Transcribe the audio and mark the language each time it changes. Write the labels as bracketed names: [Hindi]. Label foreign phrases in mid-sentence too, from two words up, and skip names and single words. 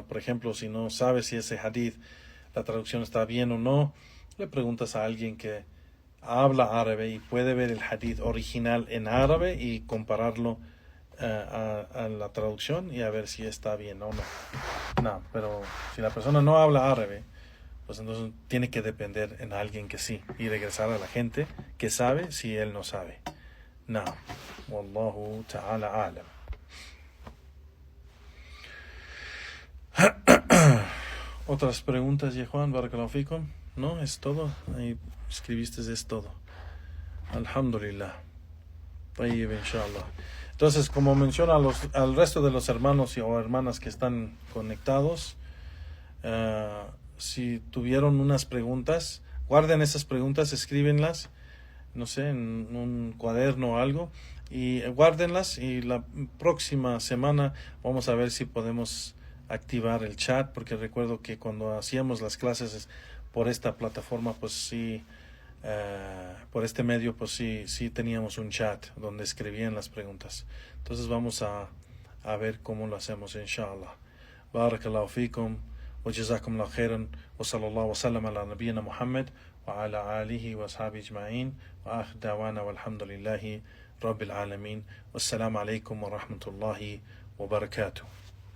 [Spanish] Por ejemplo, si no sabes si ese hadith, la traducción está bien o no, le preguntas a alguien que habla árabe y puede ver el hadith original en árabe y compararlo a la traducción y a ver si está bien o no. No, pero si la persona no habla árabe, pues entonces tiene que depender en alguien que sí y regresar a la gente que sabe si él no sabe. No. [Arabic] والله تعالى أعلم. [Spanish] Otras preguntas, Yehuan, [Arabic] بارك الله فيكم. [Spanish] No, es todo. Ahí escribiste, es todo. Alhamdulillah. [Arabic] طيب، إن شاء الله. [Spanish] Entonces, como menciona al resto de los hermanos o hermanas que están conectados, si tuvieron unas preguntas, guarden esas preguntas, escríbenlas, no sé, en un cuaderno o algo, y guárdenlas, y la próxima semana vamos a ver si podemos activar el chat, porque recuerdo que cuando hacíamos las clases por esta plataforma, pues sí, por este medio, pues sí teníamos un chat donde escribían las preguntas. Entonces vamos a ver cómo lo hacemos, inshallah. [Arabic] بارك الله فيكم، وجزاكم الله خيرا، وصلى الله وسلم على نبينا محمد، وعلى آله وأصحابه أجمعين، وآخر دعوانا والحمد لله رب العالمين. والسلام عليكم ورحمة الله وبركاته.